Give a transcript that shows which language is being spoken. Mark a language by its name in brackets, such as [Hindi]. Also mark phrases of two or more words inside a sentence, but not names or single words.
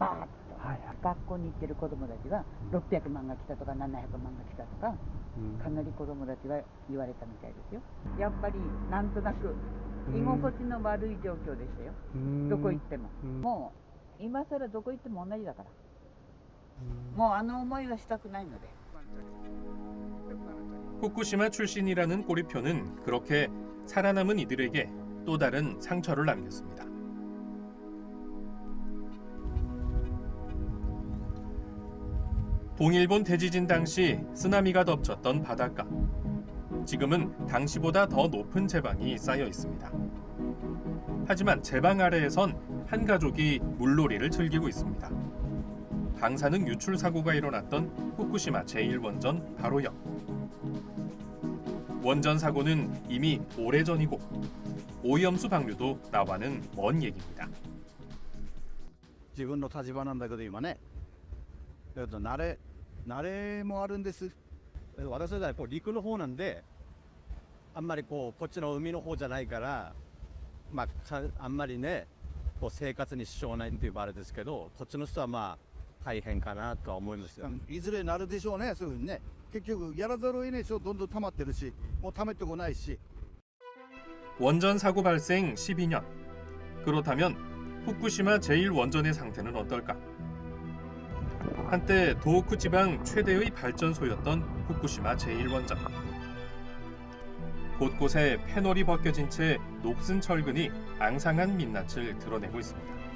[Japanese] バーッと、学校に行ってる子供たちが600万が来たとか700万が来たとか、かなり子供たちは言われたみたいですよ。やっぱりなんとなく居心地の悪い状況でしたよ。どこ行っても。もう今更どこ行っても同じだから。もうあの思いはしたくないので。 [Korean] 후쿠시마 출신이라는 꼬리표는 그렇게 살아남은 이들에게 또 다른 상처를 남겼습니다. 동일본 대지진 당시 쓰나미가 덮쳤던 바닷가. 지금은 당시보다 더 높은 제방이 쌓여 있습니다. 하지만 제방 아래에선 한 가족이 물놀이를 즐기고 있습니다. 방사능 유출 사고가 일어났던 후쿠시마 제1원전 바로 옆. 원전 사고는 이미 오래전이고 오염수 방류도 나와는 먼 얘기입니다. [Japanese] 自分の立場なんだけど今ね、慣れもあるんです。私はやっぱり陸の方なんで、あんまりこっちの海の方じゃないから、あんまりね、生活に支障ないっていうあれですけど、こっちの人は大変かなとは思いますよ。いずれなるでしょうね、そういうふうにね。結局やらざるを得ないでしょ。どんどん溜まってるし、もう溜めてこないし。 [Korean] 원전 사고 발생 12년. 그렇다면 후쿠시마 제1원전의 상태는 어떨까? 한때 도호쿠 지방 최대의 발전소였던 후쿠시마 제1원전. 곳곳에 패널이 벗겨진 채 녹슨 철근이 앙상한 민낯을 드러내고 있습니다.